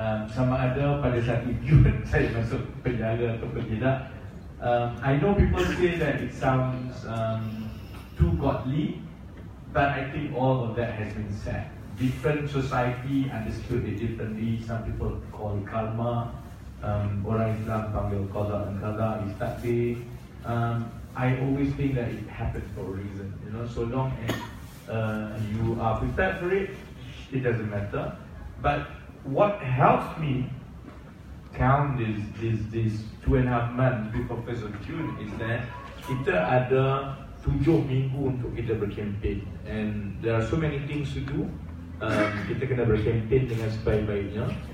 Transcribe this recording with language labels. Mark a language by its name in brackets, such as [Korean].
[Malay] Sama ada pada 1 Jun saya masuk penjara atau tidak, [English] I know people say that it sounds too godly, but I think all of that has been said. Different society understood it differently. Some people call it karma. Orang Islam panggil qada dan qada is takdir. I always think that it happens for a reason. You know, so long as you are prepared for it, it doesn't matter. But what helps me count this 2.5 months before 1st of June is that kita ada 7 minggu untuk kita berkempen, and there are so many things to do. [Malay] Kita kena berkempen dengan sebaik-baiknya.